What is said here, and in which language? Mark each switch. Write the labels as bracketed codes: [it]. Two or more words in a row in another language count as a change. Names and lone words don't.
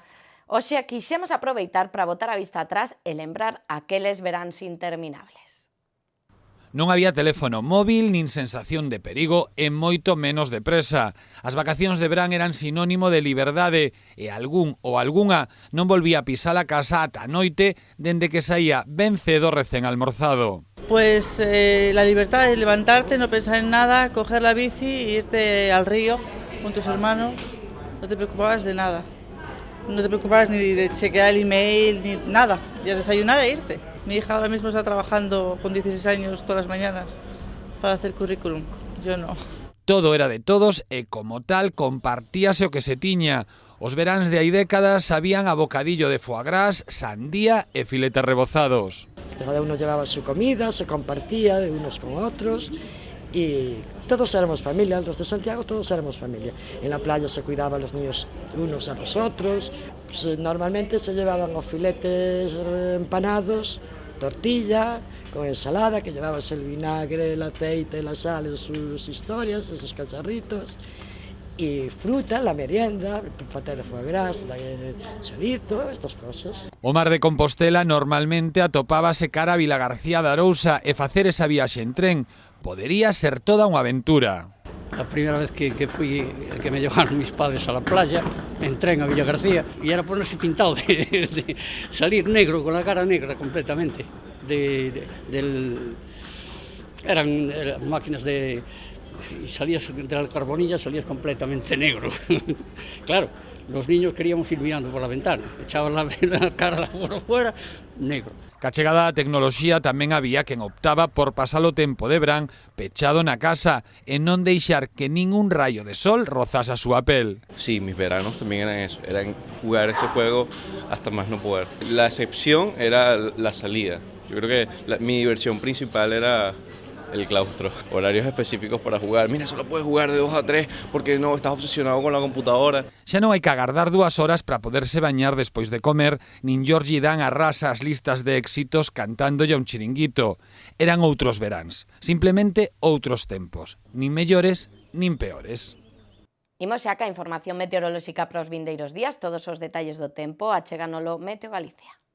[gl] Hoxe quixemos aproveitar para botar a vista atrás e lembrar aqueles veráns interminables. Non había teléfono móvil, nin sensación de perigo e moito menos de presa. As vacacións de verán eran sinónimo de liberdade e algún ou algunha non volvía a pisar a casa ata a noite dende que saía ben cedo recén almorzado. [es] Pues la libertad de levantarte, no pensar en nada, coger la bici e irte al río con tus hermanos. No te preocupabas de nada. No te preocupabas ni de chequear el email, ni nada. Ya desayunar e irte. Mi hija ahora mismo está trabajando con 16 años todas las mañanas para hacer currículum. Yo no. [gl] Todo era de todos e, como tal, compartíase o que se tiña. Os veráns de hai décadas sabían a bocadillo de foie gras, sandía e filetes rebozados. [es] Cada uno llevaba su comida, se compartía de unos con otros y todos éramos familia, los de Santiago todos éramos familia. En la playa se cuidaban los niños unos a los otros. Pues, normalmente se llevaban los filetes empanados, tortilla, con ensalada, que llevabas el vinagre, el aceite, la sal en sus historias, esos cacharritos, y fruta, la merienda, el paté de foie gras, chorizo, estas cosas. [gl] O Mar de Compostela normalmente atopábase cara a Vilagarcía de Arousa e facer esa viaxe en tren podería ser toda unha aventura. [es] La primera vez que fui, que me llevaron mis padres a la playa, en tren a Villagarcía, y era ponerse pintado de salir negro, con la cara negra completamente. Eran máquinas de... Y salías de la carbonilla, salías completamente negro. Claro, los niños queríamos ir mirando por la ventana, echaban la cara por fuera, negro. [gl] Ca chegada a tecnoloxía tamén había quen optaba por pasar o tempo de verán pechado na casa e non deixar que ningún rayo de sol rozase a súa pel. [es] Sí, mis veranos también eran eso, eran jugar ese juego hasta más no poder. La excepción era la salida. Yo creo que mi diversión principal era el claustro, horarios específicos para jugar. Mira, solo puedes jugar de 2 a 3 porque no estás obsesionado con la computadora. [gl] Xa non hai que agardar 2 horas para poderse bañar despois de comer, nin Giorgi Dan arrasa as listas de éxitos cantándolle a un chiringuito. Eran outros veráns, simplemente outros tempos, nin mellores nin peores. Imos xa ca información meteorolóxica para os vindeiros días, todos os detalles do tempo, acheganolo Meteo Galicia.